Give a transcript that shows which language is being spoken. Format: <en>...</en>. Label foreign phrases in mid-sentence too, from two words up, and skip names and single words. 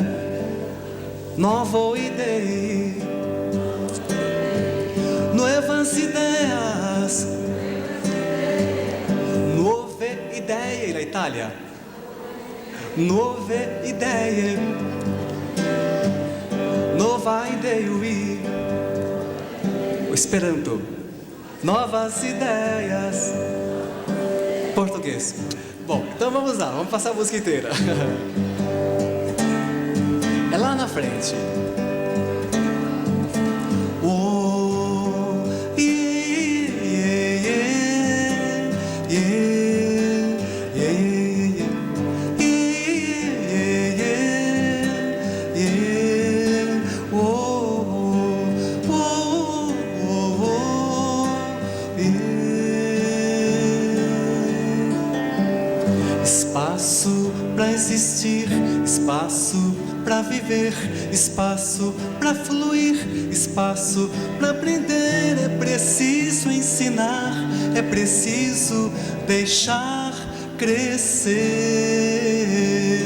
<pt>Nova ideia, novas ideias, nova ideia na Itália, nova ideia, nova ideia, o Esperanto, novas ideias, português. Bom, então vamos lá, vamos passar a música inteira. É lá na frente.</pt> <en>Oh, yeah, yeah, yeah, yeah, yeah, yeah, yeah, oh, oh, oh, oh, yeah.</en> <pt>Espaço para existir, espaço para viver, espaço para fluir, espaço para aprender. É preciso ensinar, é preciso deixar crescer.</pt>